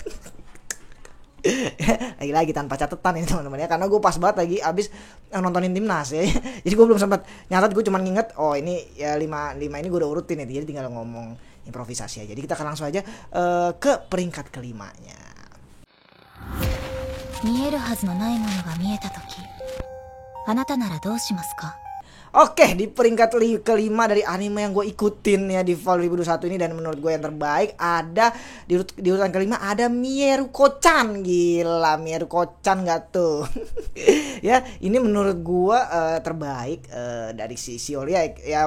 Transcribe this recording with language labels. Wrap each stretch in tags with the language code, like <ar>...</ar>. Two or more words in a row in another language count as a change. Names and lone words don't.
<id>Lagi-lagi tanpa catatan ini teman-teman ya, karena gue pas banget lagi abis nontonin timnas ya. Jadi gue belum sempat nyatat, gue cuma nginget oh ini ya 5 ini gue udah urutin ya. Jadi tinggal ngomong improvisasi aja. Jadi kita akan langsung aja ke peringkat kelimanya.</id> <ja>見えるはずのないものが見えたとき、あなたならどうしますか?</ja> <id>Oke, di peringkat kelima dari anime yang gue ikutin ya di Fall 2021 ini, dan menurut gue yang terbaik ada di urutan kelima ada Mieruko-chan. Gila, Mieruko-chan gak tuh? Ya, ini menurut gue terbaik dari si Olia ya.</id>